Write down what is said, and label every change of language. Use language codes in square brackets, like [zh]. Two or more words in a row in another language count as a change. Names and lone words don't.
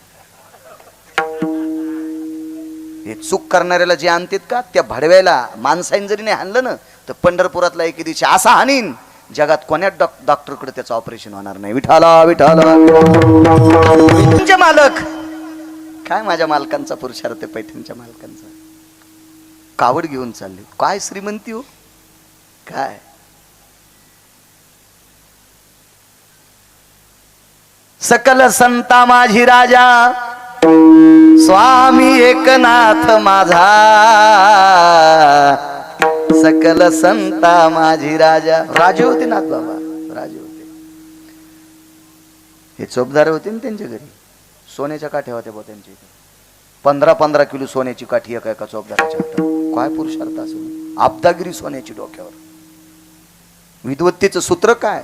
[mr] हे चूक करणाऱ्याला जे आणतात का त्या भडव्याला माणसाईन जरी नाही हाणलं ना तर पंढरपुरातला एके दिवशी असा हानीन, जगात कोण्यात डॉक्टरकडे त्याचं ऑपरेशन होणार नाही. विठाला विठाला. पैठणचे मालक काय, माझ्या मालकांचा पुरुषार्थ, पैठणच्या मालकांचा. कावड घेऊन चालले. काय श्रीमंती हो काय. सकल संता माझी राजा, स्वामी एकनाथ माझा, सकल संता माझी राजा. राजे होते नाथ बाबा, राजे होते. हे चोपदार होते ना त्यांच्या घरी, सोन्याच्या काठ्या होत्या बा त्यांच्या इथे. 15-15 किलो सोन्याची काठी एका चोपदाराच्या हातात. काय पुरुषार्थ असून आपदागिरी सोन्याची डोक्यावर. विद्वत्तेचं सूत्र काय?